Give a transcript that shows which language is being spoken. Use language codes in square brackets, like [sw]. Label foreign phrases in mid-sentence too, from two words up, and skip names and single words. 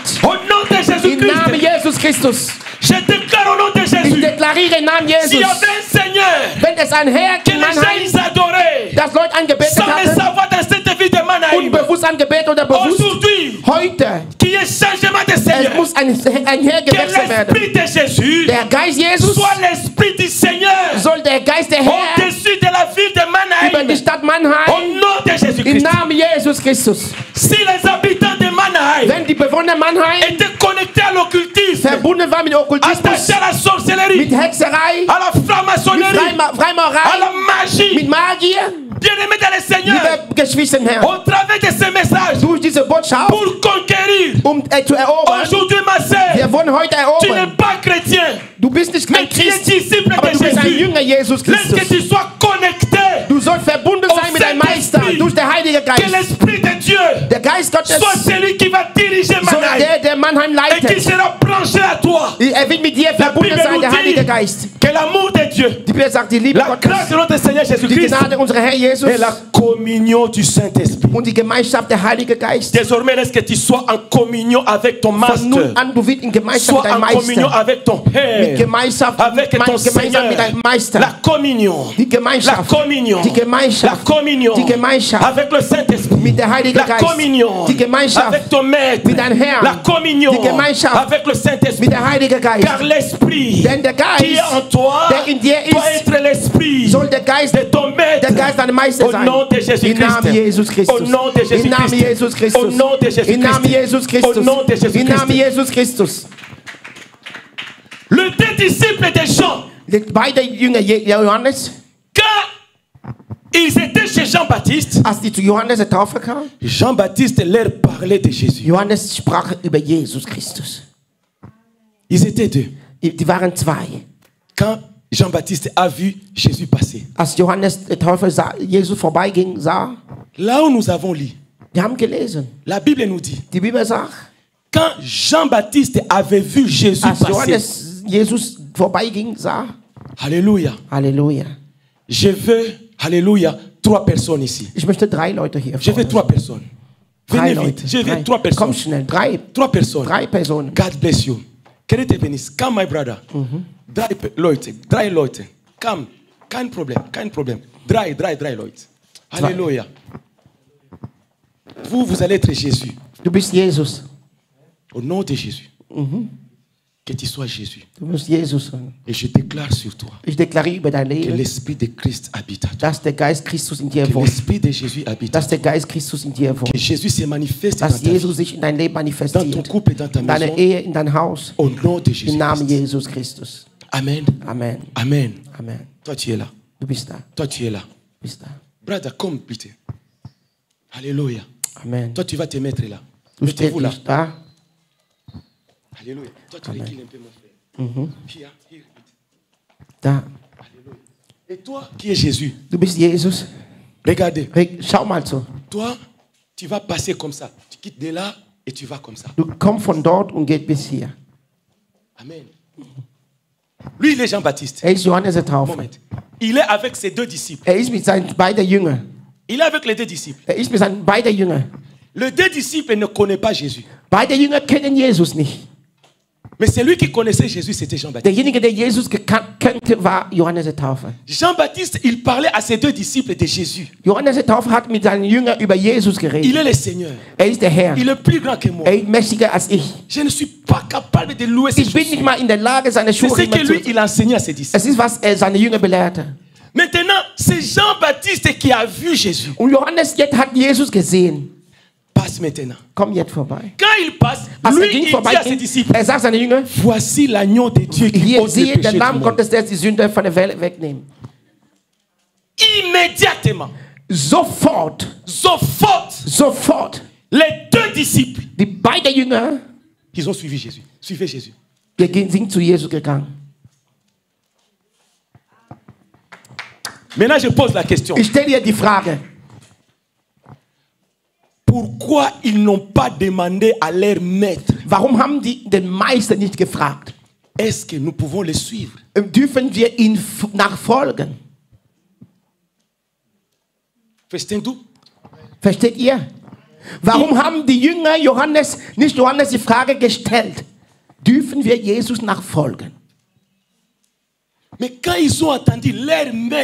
[fr] au nom de [de] Im Namen [fr] Jésus-Christ. [de] Jesus Christus. [fr] Je déclare au nom de [de] Ich [fr] Jésus, [de] deklariere im Namen [fr] s'il y [de] Jesus, [fr] avait un Seigneur [de] wenn es ein Herr [fr] que [de] in [fr] les gens [de] Mannheim, [fr] ils adoraient, [de] das Leute angebetet [fr] sans le [de] hatten, [fr] savoir dans cette ville de Mannheim, [de] unbewusst angebetet oder bewusst, [fr] aujourd'hui, Aujourd'hui, [de] Heute, [fr] qu'il y ait changement de [de] es [fr] Seigneur. [de] muss ein Herr [fr] Que [de] gewechselt werden. [fr] l'esprit de Jésus [de] Der Geist Jesus [fr] soit l'esprit du Seigneur [de] soll der Geist der Herr [fr] au-dessus de la ville de [de] über die [fr] Mannheim. [de] Stadt [fr] Au [de] Mannheim [fr] nom de [de] im [fr] Jésus-Christ. [de] Namen Jesus Christus. [fr] Si les habitants de Mannheim [de] Wenn die Bewohner Mannheim [fr] étaient connectés à l'occultisme, [de] verbunden waren mit Okkultismus, [fr] attachés à la sorcellerie, [de] mit Hexerei, [fr] à la [de] mit [fr] franc-maçonnerie, à la [de] Freimaurerei, [fr] magie, [de] mit Magier, [fr] bien-aimés dans le Seigneur, [de] liebe Geschwister im Herrn, [fr] au travers de ces messages, [de] durch diese Botschaft, [fr] pour conquérir. [de] zu erobern. [fr] Aujourd'hui, ma sœur, [de] Wir wollen heute [fr] tu n'es [de] erobern. [fr] pas chrétien, [de] Du bist nicht [fr] mais [de] kein [fr] tu es [de] Christ, [fr] disciple [de] aber [fr] de [de] du bist ein [fr] Jésus. [de] Jünger Jesus [fr] Laisse que [de] Christus. [fr] tu sois connecté, [de] Du sollst verbunden sein mit deinem Meister, durch den Heiligen [fr] que [de] Geist. [fr] l'Esprit de Dieu [de] Der Geist Gottes [fr] soit celui qui va diriger [de] soll [fr] Mannheim [de] der Mannheim [fr] et qui [de] leitet. [fr] sera branché à toi. [de] Wird mit dir [fr] La [de] verbunden [fr] Bible [de] sein, [fr] nous [de] der Heilige [fr] dit [de] Geist. [fr] que l'amour de Dieu, [de] Die Bibel sagt, die Liebe [fr] la [de] Gottes, [fr] grâce de notre Seigneur [de] die [fr] Jésus-Christ [de] Gnade unserer Herr Jesus [fr] et la communion du Saint-Esprit. [de] und die Gemeinschaft der Heilige Geist. [fr] Désormais, laisse que tu sois en communion avec ton [de] Von [fr] Master. [de] nun an, du wirst in Gemeinschaft mit [fr] Sois [de] deinem [fr] en communion [de] Meister. [fr] avec ton [de] Mit [fr] Père. [de] Gemeinschaft, [fr] Avec ton [de] gemeinsam [fr] Seigneur. [de] mit deinem Meister. [fr] La communion. [de] Die Gemeinschaft. [fr] La communion. [de] Die Gemeinschaft. [fr] La communion. [de] Die Gemeinschaft. [fr] Avec le Saint-Esprit. [de] Mit der Heilige [fr] La [de] Geist. [fr] communion. [de] Die Gemeinschaft. [fr] Avec ton Maître. [de] Mit deinem Herrn. [fr] La communion. [de] Die Gemeinschaft. [fr] Avec le Saint-Esprit. [de] Mit der Heilige Geist. [fr] Car l'Esprit [de] Denn der Geist, [fr] qui est en toi [de] der in dir [fr] doit [de] ist, [fr] être l'Esprit [de] soll der Geist, [fr] de ton Maître. [de] der Geist deines Meisters [fr] Au [de] sein. [fr] nom de [de] Im [fr] Jésus-Christ. [de] Namen Jesus [fr] Au [de] Christus. [fr] nom de [de] Im Namen [fr] Jésus-Christ. [de] Jesus [fr] Au [de] Christus. [fr] nom de Jésus-Christ. [de] Im Namen Jesus Christus. [fr] Au nom de [de] Im Namen [fr] Jésus-Christ. [de] Jesus Christus. [fr] Le deux disciples de Jean, [de] Die beiden Jünger Johannes, [fr] quand ils étaient chez Jean-Baptiste, [de] als die zu Johannes der Taufe kamen, [fr] Jean-Baptiste leur parlait de Jésus. [de] Johannes sprach über Jesus Christus. [fr] Ils étaient deux. [de] Die waren zwei. [fr] Quand Jean-Baptiste a vu Jésus passer, [de] Als Johannes der Täufer Jesus vorbeiging, sah, [fr] là où nous avons lu, [de] die haben gelesen. [fr] la Bible nous dit, [de] Die Bibel sagt, [fr] quand Jean-Baptiste avait vu Jésus [de] als [fr] passer, [de] Johannes Jesus vorbeiging, sah, [fr] Alléluia, [de] Halleluja. [fr] je veux, Alléluia, 3 personnes ici. [de] Ich möchte 3 Leute hier [fr] Je veux [de] vorne. [fr] 3 personnes. [de] 3 [fr] Venez [de] Leute. [fr] vite, je veux [de] 3. [fr] 3 [de] Komm [fr] personnes. [de] schnell, 3 [fr] 3 personnes. [de] Personen. [en] God bless you. [fr] Que Dieu te bénisse. [en] Come, my brother. [de] 3 Leute. 3 Leute. [en] Come. [de] Kein Problem. Kein Problem. 3 Leute. [fr] Alléluia. Vous allez être Jésus. [de] Du bist Jesus. [fr] Au nom de Jésus. Que tu sois Jésus. [de] Du musst Jesus sein. [fr] Et je déclare sur toi [de] Ich deklariere über dein [fr] que [de] Leben, [fr] l'Esprit de Christ habite à toi. [de] dass der Geist Christus in dir [fr] Que [de] wohnt. [fr] l'Esprit de Jésus habite à [de] Dass [fr] toi. [de] der Geist Christus in dir wohnt. [fr] Que Jésus se manifeste dans [de] Dass [fr] ta vie, [de] Jesus sich in dein Leben [fr] dans ton [de] manifestiert. [fr] couple et dans ta [de] In deiner [fr] maison. [de] Ehe, in dein Haus. [fr] Au nom de [de] Im [fr] Jésus. [de] Namen Jesus Christus. [fr] Amen. [de] Amen. [fr] Amen. [de] Amen. [fr] Toi, tu es là. [de] Du bist da. [fr] Toi, tu es là. [de] Bist da. [en] Brother, come, [de] bitte. [fr] Alléluia. [de] Amen. [fr] Toi, tu vas te mettre là. [de] Du stehst [fr] Mettez-vous là. [de] nicht da. [fr] Alléluia. Toi, tu recules un peu, mon frère. [en] Here, here. [de] Da. [fr] Alléluia. Et toi, qui es Jésus, [de] Du bist Jesus. [fr] regardez. [de] Schau mal so. [fr] Toi, tu vas passer comme ça. Tu quittes de là et tu vas comme ça. [de] Du kommst von dort und geht bis hier. [fr] Amen. Lui, il est Jean-Baptiste. [de] Er ist Johannes der Taufer. [fr] Moment. Il est avec ses 2 disciples. [de] Er ist mit seinen beiden Jüngern. [fr] Il est avec les 2 disciples. [de] Er ist mit seinen beiden Jüngern. [fr] Les 2 disciples ne connaissent pas Jésus. [de] Beide Jünger kennen Jesus nicht. [fr] Mais celui qui connaissait Jésus, c'était Jean-Baptiste. [de] Derjenige, der Jesus kannte, war Johannes der Täufer. [fr] Jean-Baptiste, il parlait à ses 2 disciples de Jésus. [de] Johannes der Täufer hat mit seinen Jüngern über Jesus [fr] Il [de] geredet. [fr] est le Seigneur. [de] Er ist der Herr. [fr] Il est plus grand que moi. [de] Er ist mächtiger als ich. [fr] Je ne suis pas capable de louer ses [de] Ich bin nicht [fr] chaussures. [de] mal in der Lage, seine [fr] C'est [de] Schuhe [fr] ce que lui, [de] zu... [fr] il enseignait à ses disciples. [de] Es ist, was er seine Jünger belehrte. [fr] Maintenant, c'est Jean-Baptiste qui a vu Jésus. [de] Und Johannes jetzt hat Jesus gesehen. [fr] Passe maintenant. [de] Komm jetzt vorbei. [fr] Quand il passe, [de] Als [fr] lui, [de] er ging [fr] il dit [de] vorbei, [fr] à ses disciples, [de] er sagt seinen Jüngern, [fr] voici l'agneau de Dieu qui [de] hier [fr] ôte le [de] siehe der [fr] péché du [de] Lamm [fr] monde. [de] Gottes, der die Sünde von der Welt wegnimmt. [fr] Immédiatement, [de] Sofort, sofort, [fr] les 2 disciples, [de] die beiden Jünger, [fr] ils ont suivi Jésus. Suivez Jésus. [de] sind zu Jesus gegangen. [fr] Maintenant, je pose la question. [de] Ich stelle dir die Frage, [fr] Pourquoi ils n'ont pas demandé à leur maître, [de] warum haben die den Meister nicht gefragt? [fr] est-ce que nous pouvons les suivre? [de] Dürfen wir ihn nachfolgen? Verstehst du? Versteht ihr? Warum haben die Jünger nicht Johannes die Frage gestellt, dürfen wir Jesus nachfolgen? [fr] Mais quand ils ont entendu leur maître,